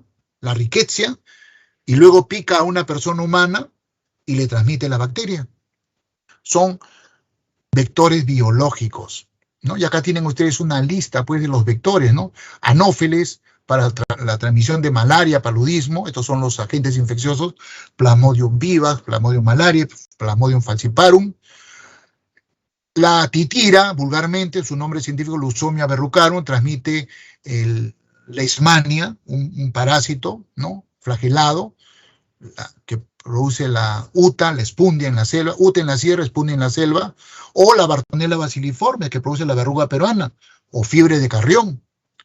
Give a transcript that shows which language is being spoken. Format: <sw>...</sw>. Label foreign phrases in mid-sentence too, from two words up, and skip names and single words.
<es>La rickettsia, y luego pica a una persona humana y le transmite la bacteria. Son vectores biológicos, ¿no? Y acá tienen ustedes una lista, pues, de los vectores, ¿no? Anófeles para la transmisión de malaria, paludismo. Estos son los agentes infecciosos. Plasmodium vivax, Plasmodium malariae, Plasmodium falciparum. La titira, vulgarmente, su nombre científico Lusomia verrucarum, transmite leishmania, un parásito, ¿no? Flagelado, que produce la UTA, la espundia en la selva, UTA en la sierra, espundia en la selva, o la Bartonella basiliforme, que produce la verruga peruana, o fiebre de Carrión.</es>